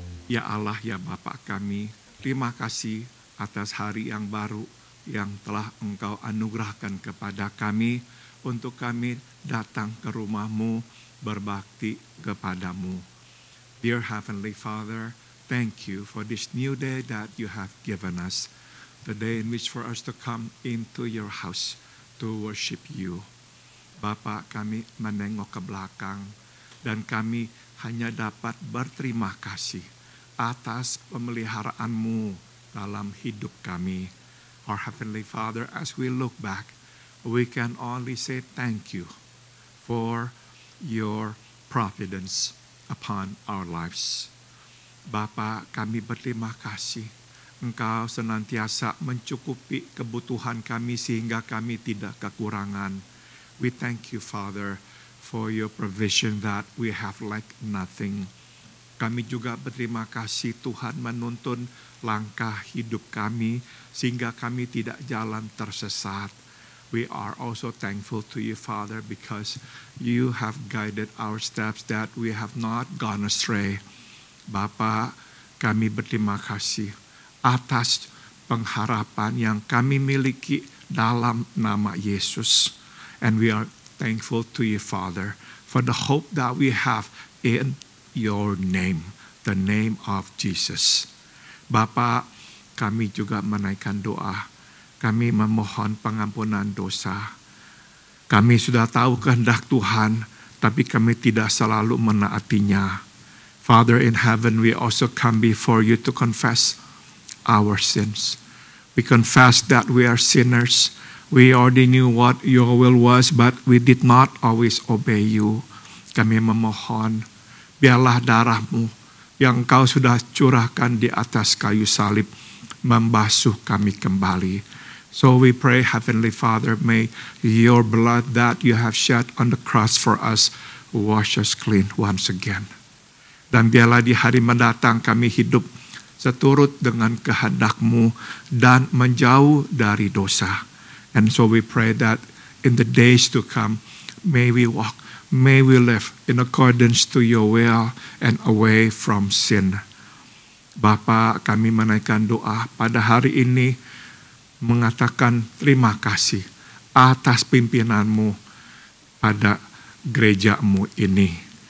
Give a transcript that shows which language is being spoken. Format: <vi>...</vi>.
<id>Ya Allah, ya Bapa kami, terima kasih atas hari yang baru yang telah Engkau anugerahkan kepada kami untuk kami datang ke rumah-Mu berbakti kepadamu.</id> <en>Dear Heavenly Father, thank you for this new day that you have given us, the day in which for us to come into your house to worship you.</en> <id>Bapa, kami menengok ke belakang dan kami hanya dapat berterima kasih atas pemeliharaanmu dalam hidup kami.</id> <en>Our Heavenly Father, as we look back, we can only say thank you for your providence upon our lives.</en> <id>Bapa, kami berterima kasih. Engkau senantiasa mencukupi kebutuhan kami sehingga kami tidak kekurangan.</id> <en>We thank you, Father, for your provision that we have lacked nothing.</en> <id>Kami juga berterima kasih Tuhan menuntun langkah hidup kami sehingga kami tidak jalan tersesat.</id> <en>We are also thankful to you, Father, because you have guided our steps that we have not gone astray.</en> <id>Bapa, kami berterima kasih atas pengharapan yang kami miliki dalam nama Yesus.</id> <en>And we are thankful to you, Father, for the hope that we have in your name, the name of Jesus.</en> <id>Bapa, kami juga menaikkan doa. Kami memohon pengampunan dosa. Kami sudah tahu kehendak Tuhan, tapi kami tidak selalu menaatinya.</id> <en>Father in heaven, we also come before you to confess our sins. We confess that we are sinners. We already knew what your will was, but we did not always obey you.</en> <id>Kami memohon, biarlah darah-Mu yang Engkau sudah curahkan di atas kayu salib membasuh kami kembali.</id> <en>So we pray, Heavenly Father, may your blood that you have shed on the cross for us wash us clean once again.</en> <id>Dan biarlah di hari mendatang kami hidup seturut dengan kehendak-Mu dan menjauh dari dosa.</id> <en>And so we pray that in the days to come, may we walk, may we live in accordance to your will and away from sin.</en> <id>Bapa, kami menaikkan doa pada hari ini mengatakan terima kasih atas pimpinan-Mu pada gereja-Mu ini.</id>